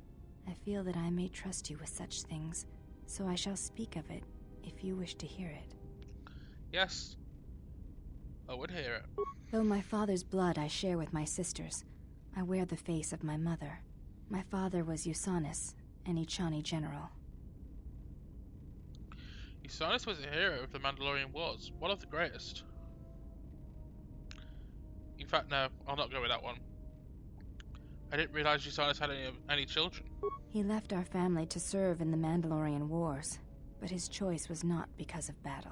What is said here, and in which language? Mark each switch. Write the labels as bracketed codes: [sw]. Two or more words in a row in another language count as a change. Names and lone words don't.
[en] I feel that I may trust you with such things, so I shall speak of it if you wish to hear it. Yes. I would hear it. Though my father's blood I share with my sisters, I wear the face of my mother. My father was Usanis, an Echani general. Usanis was a hero of the Mandalorian Wars, one of the greatest. In fact, no, I'll not go with that one. I didn't realize Usanis had any children. He left our family to serve in the Mandalorian Wars, but his choice was not because of battle.